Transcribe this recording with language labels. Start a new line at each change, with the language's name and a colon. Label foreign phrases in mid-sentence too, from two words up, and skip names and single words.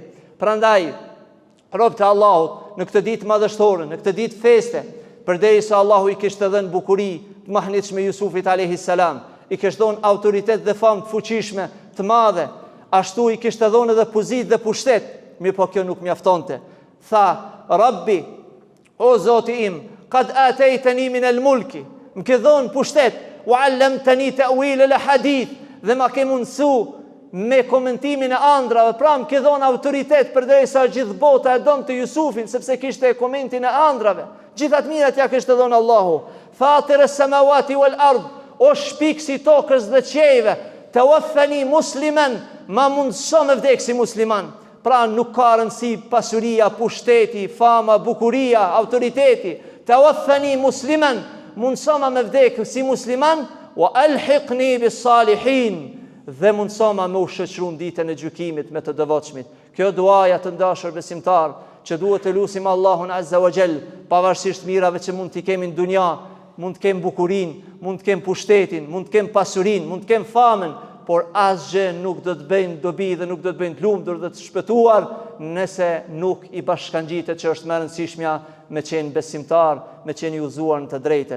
Albanian: Prandaj, robët e Allahut, në këtë ditë madhështore, në këtë ditë feste, përderisa Allahu i kishte dhënë bukuri të mahnitshme Jusufit
Arabic: عليه السلام,
Albanian: i kishte dhënë autoritet dhe famë të fuqishme, të madhe, ashtu i kishte dhënë edhe pozitë dhe pushtet, mirë po kjo nuk mjaftonte. Tha, Rabbi, o Zoti im,
Arabic: قد آتيتني من الملك,
Albanian: më ke dhënë pushtet,
Arabic: وعلمتني تأويل الحديث,
Albanian: dhe ma ke mundsu me komentimin e andrave, pra më ke dhënë autoritet përderisa gjithë bota e donte Jusufin, sepse kishte komentin e andrave. Gjithat mirat ja kishte dhënë Allahu.
Arabic: فاطر السماوات والأرض,
Albanian: o shpiksi tokës dhe qiejve,
Arabic: توفني مسلما,
Albanian: ma mundso me vdek si musliman. Pra nuk ka rëndësi pasuria, pushteti, fama, bukuria, autoriteti.
Arabic: توفني مسلما,
Albanian: mundso me vdek si musliman,
Arabic: وألحقني بالصالحين,
Albanian: dhe mundso me u shoqëruar ditën e gjykimit me të devotshmit. Kjo duaja të ndashur besimtar, që duhet të lutim Allahun
Arabic: عز وجل,
Albanian: pavarësisht mirave që mund t'i kemi në dunja, mund të kem bukurinë, mund të kem pushtetin, mund të kem pasurinë, mund të kem famën, por asgjë nuk do të bëjnë dobi dhe nuk do të bëjnë të lumtur dhe të shpëtuar nëse nuk i bashkangjitet që është më e rëndësishmja me qenë besimtar, me qenë i udhëzuar në të drejtën.